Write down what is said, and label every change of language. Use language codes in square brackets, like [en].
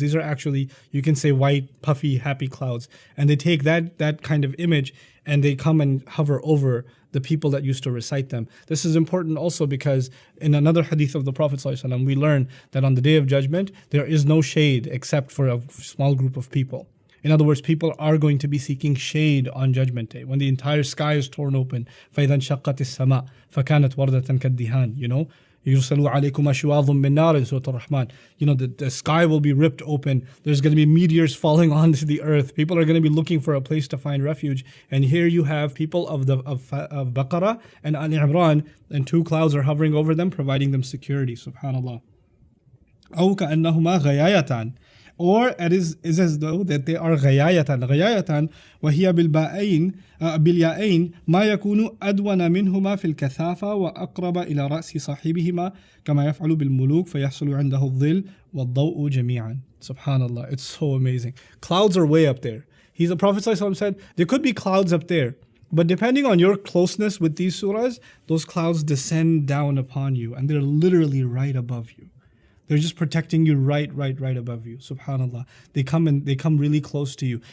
[en] These are actually, you can say, white, puffy, happy clouds. And they take that kind of image and they come and hover over the people that used to recite them. This is important also because in another hadith of the Prophet ﷺ, we learn that on the Day of Judgment, there is no shade except for a small group of people. In other words, people are going to be seeking shade on Judgment Day when the entire sky is torn open. [ar] فَإِذَا انشَقَّتِ السَّمَاء فَكَانَتْ وَرْدَةً كَالدِّهَانِ يُرْسَلُوا عَلَيْكُمْ أَشْوَاظٌ مِّن نَارٍ [en] in Surah Ar-Rahman. The sky will be ripped open. There's going to be meteors falling onto the earth. People are going to be looking for a place to find refuge. And here you have people of Baqarah and Al-Imran, and two clouds are hovering over them, providing them security. [ar] Subhanallah. أو كأنهما غيايتان. [en] Or it is as though that they are [ar] غيايتان وهي بالياءين ما يكون أدون منهما في الكثافة وأقرب إلى رأس صاحبهما كما يفعل بالملوك فيحصل عنده الظل والضوء جميعا. [en] Subhanallah, it's so amazing. Clouds are way up there. The Prophet ﷺ said there could be clouds up there, but depending on your closeness with these surahs, those clouds descend down upon you and they're literally right above you. They're just protecting you right above you. Subhanallah. They come really close to you.